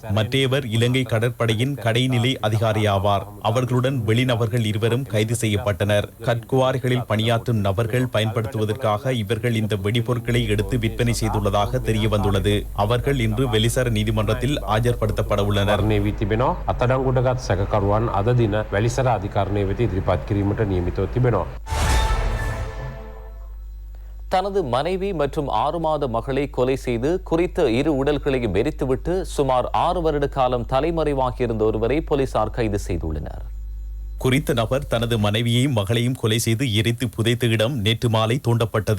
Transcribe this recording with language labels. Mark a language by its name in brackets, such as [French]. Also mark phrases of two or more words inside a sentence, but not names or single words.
[Tamil] மற்றவர் இலங்கை கடற்படையின் கடைநிலை அதிகாரி ஆவார். அவர்களுடன் வெளிநபர்கள் 2 கைது செய்யப்பட்டனர். கட்குவாரிகளில் பணியாற்றும் நபர்கள் பயன்படுத்துவதற்காக இவர்கள் இந்த வெடிபொருட்களை எடுத்து விற்பனை செய்துள்ளதாக தெரிய வந்துள்ளது. அவர்கள் இன்று வெலிசர நீதிமன்றத்தில் ஆஜர்படுத்தப்பட உள்ளனர். [Sinhala] අත්අඩංගුවට සැකකරුවන් අද දින වැලිසර අධිකරණය වෙත ඉදිරිපත් කිරීමට නියමිතව තිබෙනවා. [Tamil] தனது மனைவி மற்றும் 6 மாத மகளை கொலை செய்து குறித்த 2 உடல்களையும் எரித்துவிட்டு சுமார் 6 வருட காலம் தலைமறைவாகியிருந்த ஒருவரை போலீசார் கைது செய்துள்ளனர். குறித்த நபர் தனது மனைவியையும் மகளையும் கொலை செய்து எரித்து புதைத்த இடம் நேற்று மாலை தோண்டப்பட்டது.